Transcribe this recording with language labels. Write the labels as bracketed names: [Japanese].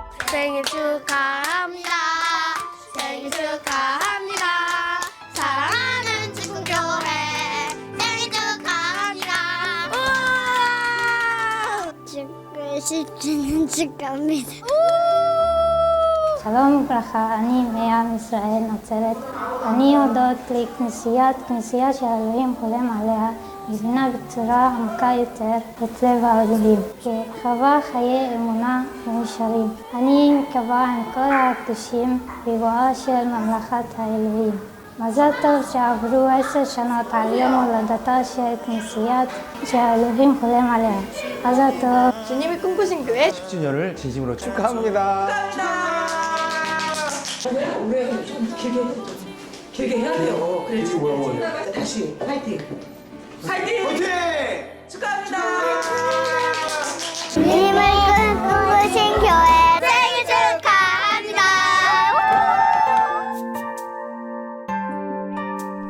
[Korean] 생일 축하합니다. 생일 축하합니다. 사랑하는 친구교회 생일 축하합니다. 축구 10주년 축하합니다. [Hebrew] שלום וברכה, אני מעם ישראל נצרת. אני הודות לכנסייה שהאלוהים חולם עליה, מבינה בצורה עמוקה יותר את לב העולים, שחווה חיי אמונה ומאושרים. אני מקווה עם כל הקדושים בבואה של ממלכת האלוהים. מזל טוב שעברו 10 שנות על יום הולדתה של כנסיית שהאלוהים חולם עליה. מזל טוב. [Korean] 주님이 꿈꾸신 교회 10주년을 진심으로 축하합니다. 올해 좀 길게 해야 돼요. 그래 뭐야? 다시 파이팅. 파이팅. 화이팅! 축하합니다. 주님을 꿈꾸신 교회 생일 축하합니다.